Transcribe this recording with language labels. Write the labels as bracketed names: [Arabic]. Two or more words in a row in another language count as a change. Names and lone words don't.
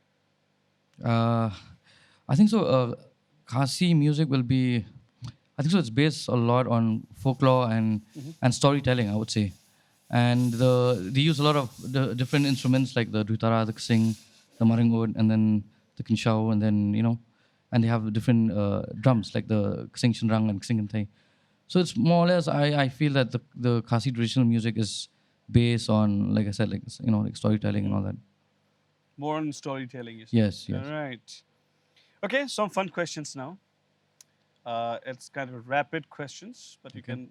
[English] I think so. Khasi music will be. I think so. It's based a lot on folklore and storytelling, I would say, and they use a lot of the different instruments like the dutara, the ksing, the maringod, and then the kinshao, and then and they have different drums like the ksing shinrang and ksing kantay. So it's more or less. I feel that the Khasi traditional music is based on, like I said, like like storytelling and all that. More on storytelling, you say. Yes, yes. All right. Okay, some fun questions now. It's kind of rapid questions, but you can.